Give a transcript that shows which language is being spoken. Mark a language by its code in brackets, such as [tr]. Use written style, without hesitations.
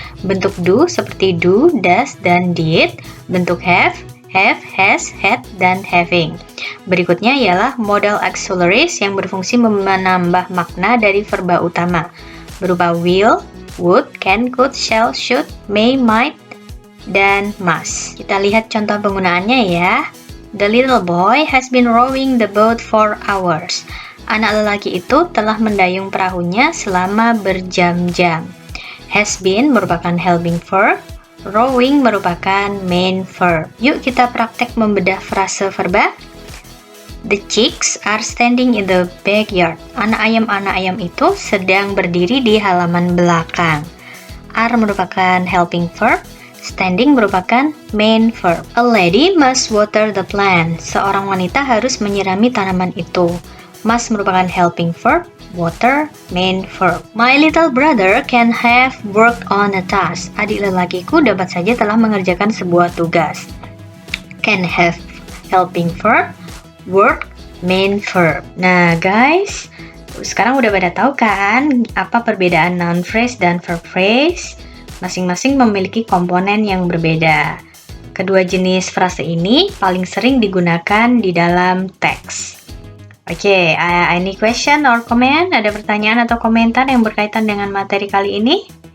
[id] Bentuk do seperti do, does, dan did. Bentuk have, has, had, dan having. Berikutnya ialah modal auxiliaries yang berfungsi menambah makna dari verba utama, berupa will, would, can, could, shall, should, may, might, dan must. Kita lihat contoh penggunaannya ya. [en] The little boy has been rowing the boat for hours. [id] Anak lelaki itu telah mendayung perahunya selama berjam-jam. Has been merupakan helping verb, rowing merupakan main verb. Yuk kita praktek membedah frase verba. [en] The chicks are standing in the backyard. [id] Anak ayam itu sedang berdiri di halaman belakang. Are merupakan helping verb, standing merupakan main verb. [en] A lady must water the plant. [id] Seorang wanita harus menyirami tanaman itu. Must merupakan helping verb, water, main verb. [en] My little brother can have worked on a task. [id] Adik lelakiku dapat saja telah mengerjakan sebuah tugas. Can have helping verb, work, main verb. Nah guys, sekarang udah pada tahu kan apa perbedaan noun phrase dan verb phrase? Masing-masing memiliki komponen yang berbeda. Kedua jenis frase ini paling sering digunakan di dalam teks. [en] Oke, any question or comment? [id] Ada pertanyaan atau komentar yang berkaitan dengan materi kali ini?